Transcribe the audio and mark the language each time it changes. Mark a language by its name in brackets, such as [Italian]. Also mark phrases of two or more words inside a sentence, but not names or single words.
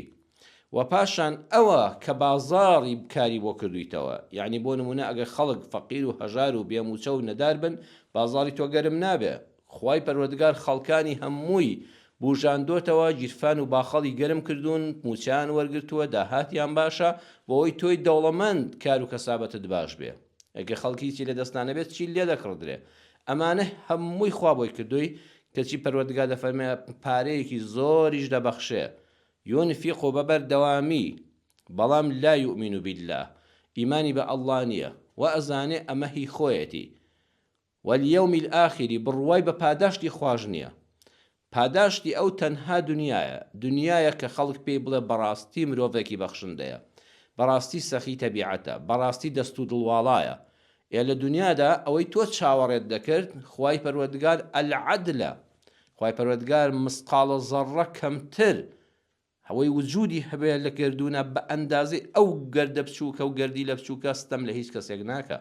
[Central Kurdish] و پاشان ئەوە کە بازاڕی کاری بۆ کردویتەوە، یعنی بۆ نمونە ئەگەر خەڵک فەقیر و هەژار و بێموچە و نەدار بن، بازاڕی تۆ گەرم نابێ، خوای پەروەردگار خەڵکانی هەمووی بوژاندۆتەوە، گیرفان و باخەڵی گەرم کردوون، موچیان وەرگرتووە، داهاتیان باشە، بۆەوەی تۆی دەوڵەمەند کار و کەسابەتت باش بێ. ئەگەر خەڵکیی لە دەستانە بێت چی لێ دەکڕدرێ؟ ئەمانە هەمووی خوا بۆی کردووی کەچی پەروەردگار دەفەرمێ پارەیەکی زۆریش دەبەخشێ، ينفق بەبەردەوامی، بەڵام [Arabic] لا يؤمن بالله، [Central Kurdish] ئیمانی بە ئەڵڵا نییە و ئەزانێ ئەمە هی خۆیەتی، [Arabic] واليوم الآخر [Central Kurdish] بڕوای بە پاداشتی خواژ نییە. پاداشتی ئەو تەنها دنیایە، دنیایە کە خەڵک پێی بڵێ بەڕاستی مرۆڤێکی بەخشندەیە، بەڕاستی سەخی تەبیعەتە، بەڕاستی دەست و دڵواڵایە. لە دنیادا ئەوەی تۆ چاوەڕێت دەکرد، خوای پەروەردگار العەدلە، خوای پەروەردگار مسقاڵە زەڕە کەمتر هەوەی وجودی هەبێت لە گردونە بە ئەندازەی ئەو گەردە بچووکە و گەردی لە بچووکە ستەم لە هیچ کەسێک ناکە.